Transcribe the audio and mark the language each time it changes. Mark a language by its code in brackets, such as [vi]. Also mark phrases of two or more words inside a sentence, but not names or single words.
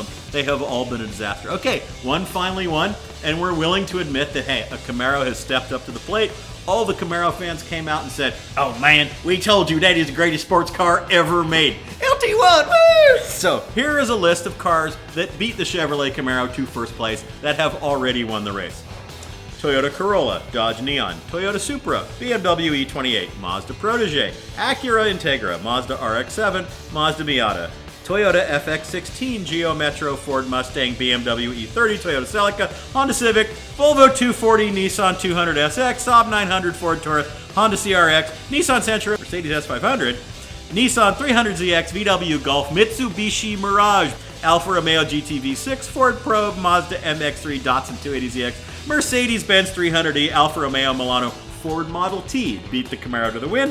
[en] They have all been a disaster. Okay, one finally won, and we're willing to admit that, hey, a Camaro has stepped up to the plate. All the Camaro fans came out and said, oh man, we told you that is the greatest sports car ever made. LT1, woo! So here is a list of cars that beat the Chevrolet Camaro to first place that have already won the race. Toyota Corolla, Dodge Neon, Toyota Supra, BMW E28, Mazda Protege, Acura Integra, Mazda RX-7, Mazda Miata, Toyota FX16, Geo Metro, Ford Mustang, BMW E30, Toyota Celica, Honda Civic, Volvo 240, Nissan 200SX, Saab 900, Ford Taurus, Honda CRX, Nissan Sentra, Mercedes S500, Nissan 300ZX, VW Golf, Mitsubishi Mirage, Alfa Romeo GT V6, Ford Probe, Mazda MX-3, Datsun 280ZX, Mercedes-Benz 300e, Alfa Romeo Milano, Ford Model T beat the Camaro to the win.